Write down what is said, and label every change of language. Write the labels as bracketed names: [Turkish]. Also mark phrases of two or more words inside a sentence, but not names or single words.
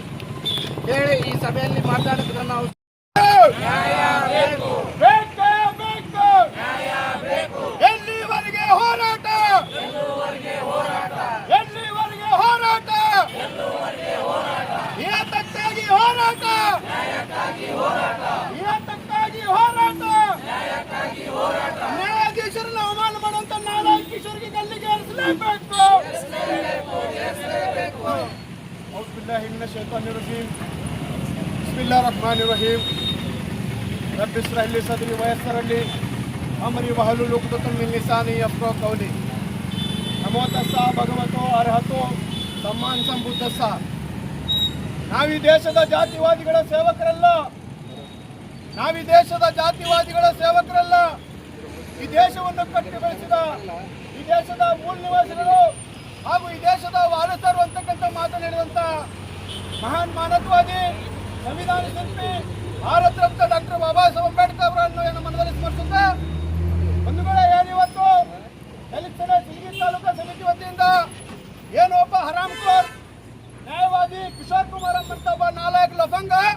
[Kannada] ಹೇಳಿ ಈ ಸಭೆಯಲ್ಲಿ ಮಾತಾಡಿದ್ರೆ ನಾವು ಎಲ್ಲಿವರೆಗೆ ಹೋರಾಟ, ಎಲ್ಲಿವರೆಗೆ ಹೋರಾಟ, ಏತಕ್ಕಾಗಿ ಹೋರಾಟ, ಏತಕ್ಕಾಗಿ ಹೋರಾಟ, ನ್ಯಾಯಾಧೀಶರನ್ನು ಅವಮಾನ ಮಾಡುವಂತ ನಾರಾಯಣ್ ಕಿಶೋರ್ಗೆ ಗಲ್ಲಿಗೆ ಏರಿಸಲೇಬೇಕು. [Arabic] بسم الله الرحمن الرحيم رب اشرح لي صدري ويسر لي أمري واحلل عقدة من لساني يفقهوا قولي. [Pali] नमो तस्सा ಭಗವತೋ ಅರ್ಹತೋ ಸಮ್ಮಾನ ಸಂಬುದ್ಧಸ್ಸ. [Kannada] ನಾವು ಈ ದೇಶದ ಜಾತಿವಾದಿಗಳ ಸೇವಕರಲ್ಲ, ನಾವು ಈ ದೇಶದ ಜಾತಿವಾದಿಗಳ ಸೇವಕರಲ್ಲ. ಈ ದೇಶವನ್ನು ಕಟ್ಟಿ ಬೆಳೆಸಿದ ಈ ದೇಶದ ಮೂಲ ನಿವಾಸಿಗಳು ಹಾಗೂ ಈ ದೇಶದ ವಾರಸರು ಅಂತಕ್ಕಂಥ ಮಾತನಾಡಿದಂಥ ಮಹಾನ್ ಮಾನವವಾದಿ, ಸಂವಿಧಾನ ಶಿಲ್ಪಿ, ಭಾರತ ರತ್ನ ಡಾಕ್ಟರ್ ಬಾಬಾ ಸಾಹೇಬ್ ಅಂಬೇಡ್ಕರ್ ಅವರನ್ನು ಮನದಲ್ಲಿ ಸ್ಮರಿಸುತ್ತಾ, ಒಂದು ವೇಳೆ ಏನಿವತ್ತು ದಲಿತ ಸಿಂಗಿ ತಾಲೂಕಾ ಸಮಿತಿ ವತಿಯಿಂದ ಏನು ಒಬ್ಬ ಹರಾಮ್ಖೋರ್ ನ್ಯಾಯವಾದಿ ಕಿಶೋರ್ ಕುಮಾರ್ ಅಂತ ಒಬ್ಬ ನಾಲಾಯಕ್ ಲಫಂಗ